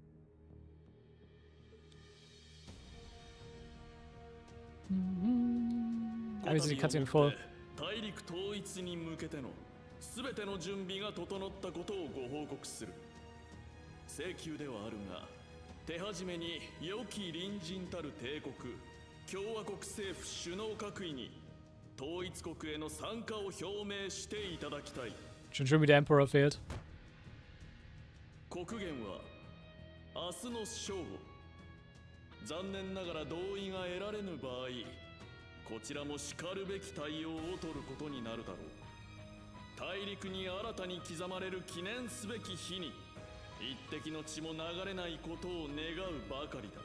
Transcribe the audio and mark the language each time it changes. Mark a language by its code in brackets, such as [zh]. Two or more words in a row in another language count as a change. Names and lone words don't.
[ja] 大陸統一に向けての全ての準備が整ったことをご報告する。請求ではあるが、手始めに良き隣人たる帝国共和国政府首脳閣議に統一国への参加を表明していただきたい。 [de] Schon wie der Emperor fehlt. [ja] 国限は明日の正午。残念ながら同意が得られぬ場合、こちらもしかるべき対応を取ることになるだろう。大陸に新たに刻まれる記念すべき日に一滴の血も流れないことを願うばかりだ。